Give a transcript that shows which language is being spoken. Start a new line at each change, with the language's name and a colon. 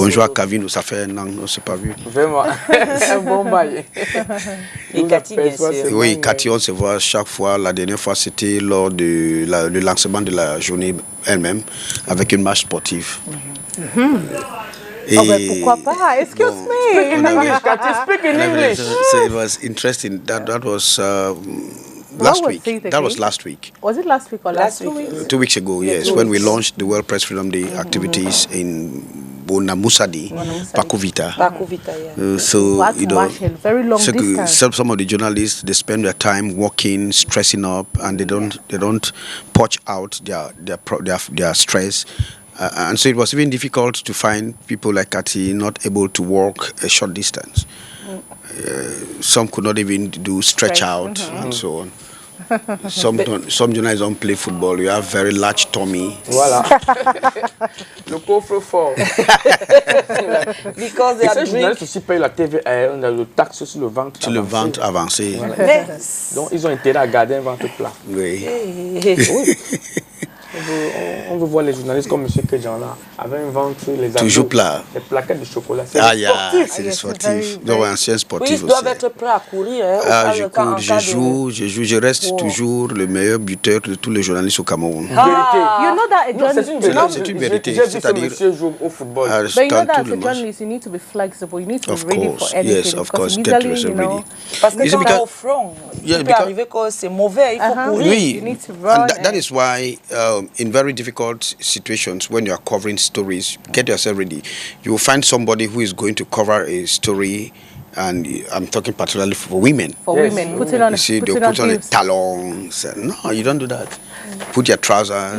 French: Bonjour à Kavin, ça fait un an, on ne s'est pas vu. Vraiment, un bon bail. Et Cathy, bien sûr. Oui, Cathy, on se voit chaque fois. La dernière fois, c'était lors de le lancement de la journée elle-même, avec une marche sportive. Et pourquoi pas?
English: Excuse me. In English, Cathy, speak in English. So it was interesting. That was last week. That was last week. Was it last week or last 2 weeks? 2 weeks ago, yes, when we launched the World Press Freedom Day activities in Bonamusadi, Pakuvita. Yeah. So you know, very long distance. Some of the journalists, they spend their time walking, stressing up, and they don't purge out their stress. And so it was even difficult to find people like Cathy not able to walk a short distance. Some could not even do stretch out and so on. Some journalists don't play football. You have very large tummy.
French: Voilà. Le coffre fort.
English: Because
French: et ces journalistes aussi payent la TVA, on a le taxe sur le ventre. Sur le ventre avancé. Voilà. Donc ils ont intérêt à garder un ventre plat. Oui. Oui. On veut voir les journalistes comme M. Kedjan là, avec un ventre, les abdos, toujours plat. Les plaquettes de chocolat. C'est des sportifs. Donc, ancien sportif aussi. Ils doivent être prêts à courir. Je cours, je reste toujours le meilleur buteur de tous les journalistes au Cameroun.
English: You know that
French: c'est une vérité. C'est-à-dire, joue au football.
English: But you know that as a journalist, you need to be flexible. You need to be ready for anything. Yes, of course. Get yourself ready.
French: Parce que quand on est au front, il peut arriver que c'est mauvais, il faut courir.
English: Oui, and that is why in very difficult situations, when you are covering stories, get yourself ready. You will find somebody who is going to cover a story, and I'm talking particularly for women. For women, put it on. You see, they put on the talons. No, you don't do that. Put your trousers.